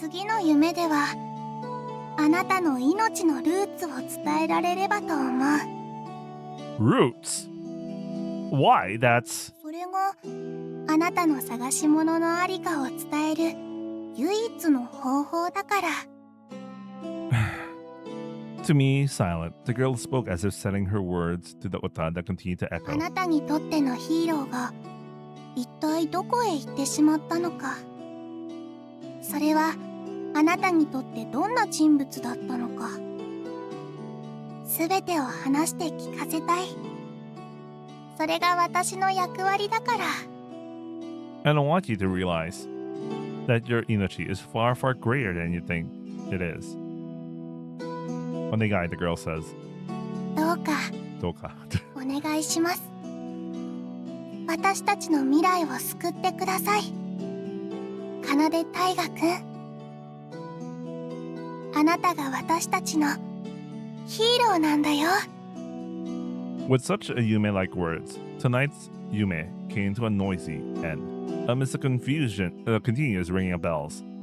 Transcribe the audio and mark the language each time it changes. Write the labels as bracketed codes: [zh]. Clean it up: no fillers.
[ja] 次の夢では、あなたの命のルーツを伝えられればと思う。 [en] Roots? Why? That's... [ja] それがあなたの探し物のありかを伝える唯一の方法だから。 [en] To me, silent, the girl spoke as if setting her words to the ota that continued to [ja] あ [en] echo. [ja] なたにとってのヒーローが一体どこへ行ってしまったのか。それはあなたにとってどんな人物だったのか。すべてを話して聞かせたい。それが私の役割だから。 [en] And I want you to realize that your Inochi is far, far greater than you think it is. Onegai, the girl says. [ja] どうか Doka. お願いします。私たちの未来を救ってください。奏大河くん。あなたが私たちのヒーローなんだよ。 [en] With such a Yume-like words, tonight's Yume came to a noisy end. Amidst the confusion, continuous ringing of bells.